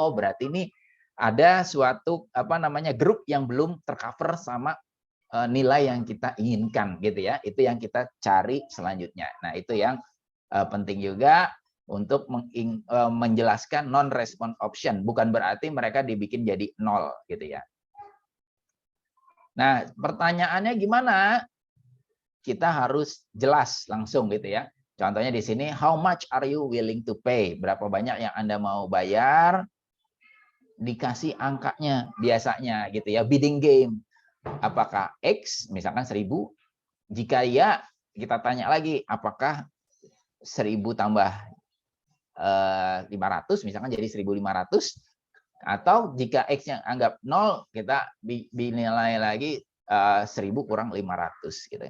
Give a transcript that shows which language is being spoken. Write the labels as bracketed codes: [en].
[id] Berarti ini ada suatu grup yang belum tercover sama nilai yang kita inginkan gitu ya, itu yang kita cari selanjutnya. Nah, itu yang penting juga untuk menjelaskan non-response option. Bukan berarti mereka dibikin jadi nol gitu ya. Nah, pertanyaannya gimana? Kita harus jelas langsung gitu ya. Contohnya di sini, [en] how much are you willing to pay? [id] Berapa banyak yang Anda mau bayar? Dikasih angkanya biasanya gitu ya, bidding game. Apakah X, misalkan 1.000? Jika ya, kita tanya lagi, apakah 1.000 tambah 500 misalkan jadi 1.500, atau jika X yang anggap 0 kita dinilai lagi 1.000 kurang 500 gitu.